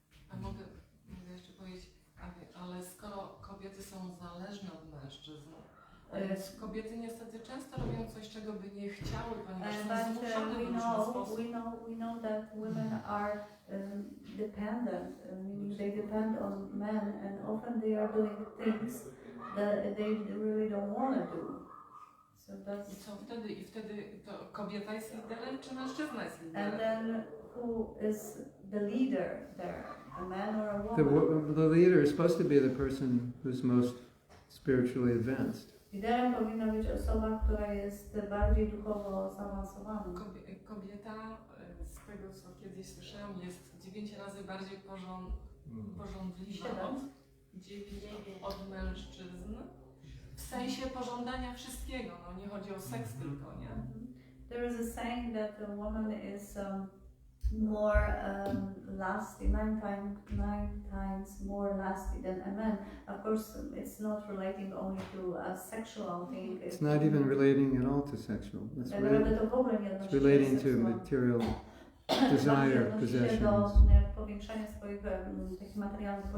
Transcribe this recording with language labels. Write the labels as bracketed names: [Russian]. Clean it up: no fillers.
[Polish] A mogę jeszcze powiedzieć, ale skoro kobiety są zależne od mężczyzn, kobiety niestety często robią coś, czego by nie chciały, ponieważ są zmuszone w różny sposób. [English] We know that women are dependent, meaning they depend on men and often they are doing things that they really don't want to do. So that's... [Polish] I co wtedy? I wtedy to kobieta jest liderem, czy mężczyzna jest liderem? [English] And then who is the leader there? A man or a woman? The leader is supposed to be the person who's most spiritually advanced. Liderem powinna być osoba, która jest bardziej duchowo zaawansowana. [Polish] Kobieta, z tego co kiedyś słyszałam, jest 9 razy bardziej pożądliwa od mężczyzn. W sensie pożądania wszystkiego, no nie chodzi o seks tylko, nie? [English] There is a saying that a woman is more lasting, nine times more lasting than a man. Of course, it's not relating only to a sexual thing. It's not even relating at all to sexual. It's relating to material desire, possessions. [Polish] Powiększania swoich takich materialnych